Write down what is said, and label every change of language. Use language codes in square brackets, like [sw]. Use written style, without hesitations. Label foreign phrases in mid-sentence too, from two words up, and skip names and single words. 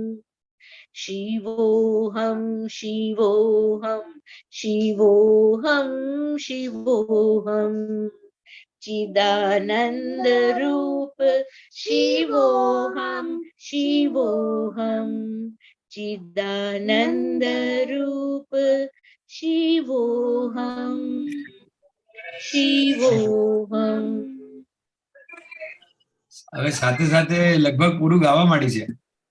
[sa] शिवोऽहं शिवोऽहं शिवोऽहं शिवोऽहं चिदानंद रूप शिवोऽहं शिवोऽहं चिदानंद रूप शिवोऽहं शिवोऽहं. [gu] હવે સાથે સાથે લગભગ પૂરું ગાવા માંડી છે.